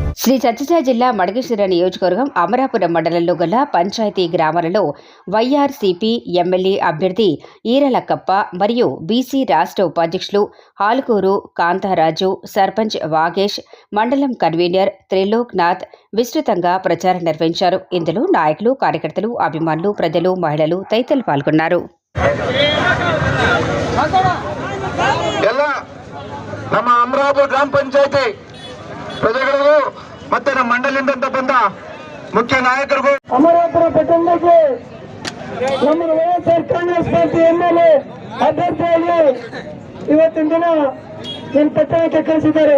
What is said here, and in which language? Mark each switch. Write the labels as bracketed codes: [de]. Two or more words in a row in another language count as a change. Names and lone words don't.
[te] శ్రీ సత్యసాయి జిల్లా మడకశిర నియోజకవర్గం అమరాపురం మండలంలో గల పంచాయతీ గ్రామాలలో వైఆర్సీపీ ఎమ్మెల్యే అభ్యర్థి ఈరలక్కప్ప మరియు బీసీ రాష్ట్ర ఉపాధ్యక్షులు హాల్కూరు కాంతారాజు, సర్పంచ్ వాగేష్, మండలం కన్వీనర్ త్రిలోక్నాథ్ విస్తృతంగా ప్రచారం నిర్వహించారు. ఇందులో నాయకులు, కార్యకర్తలు, అభిమానులు, ప్రజలు, మహిళలు తదితరులు పాల్గొన్నారు. [kn] ನಮ್ಮ ಅಮರಾಪುರ ಗ್ರಾಮ ಪಂಚಾಯತಿ ಪ್ರಜೆಗಳಿಗೂ ಮತ್ತೆ ನಮ್ಮ ಮಂಡಲಿಂದ ಬಂದ ಮುಖ್ಯ ನಾಯಕರಿಗೂ ಅಮರಾಪುರ ಪಟ್ಟಣಕ್ಕೆ ನಮ್ಮ ವೈಎಸ್ಆರ್ ಕಾಂಗ್ರೆಸ್ ಪಾರ್ಟಿ ಎಮ್ಮೆಲ್ಯೆ ಅಭ್ಯರ್ಥಿಯಾಗಿ ಇವತ್ತಿನ ದಿನ ನನ್ನ ಪಟ್ಟಣಕ್ಕೆ ಕಳಿಸಿದ್ದಾರೆ.